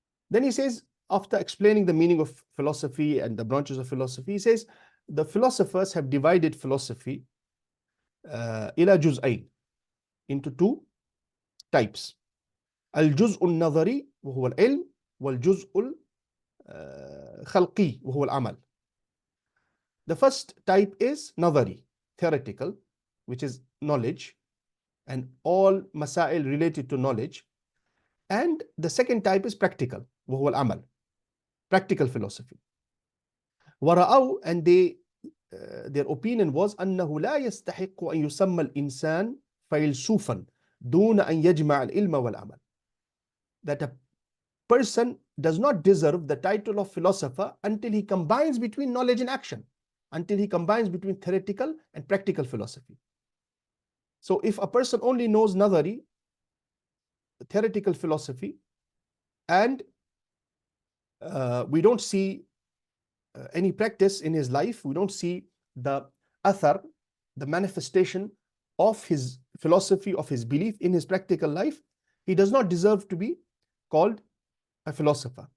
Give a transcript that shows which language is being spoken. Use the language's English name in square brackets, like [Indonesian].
[English] Then he says, after explaining the meaning of philosophy and the branches of philosophy, he says, the philosophers have divided philosophy [Arabic] ila juz'ain, [English] into two types. [Arabic] الجزء النظري وهو العلم والجزء الخلقي وهو العمل. [English] The first type is nadari, theoretical, which is knowledge and all masail related to knowledge. And the second type is practical, [Arabic] وهو العمل, [English] practical philosophy. [Arabic] ورأوا, [English] and their opinion was [Arabic] أنه لا يستحق أن يسمى الإنسان فيلسوفا دون أن يجمع العلم والعمل. [English] That a person does not deserve the title of philosopher until he combines between knowledge and action, until he combines between theoretical and practical philosophy. So if a person only knows nadari, theoretical philosophy, and we don't see any practice in his life, we don't see the athar, the manifestation of his philosophy, of his belief in his practical life, he does not deserve to be called a philosopher.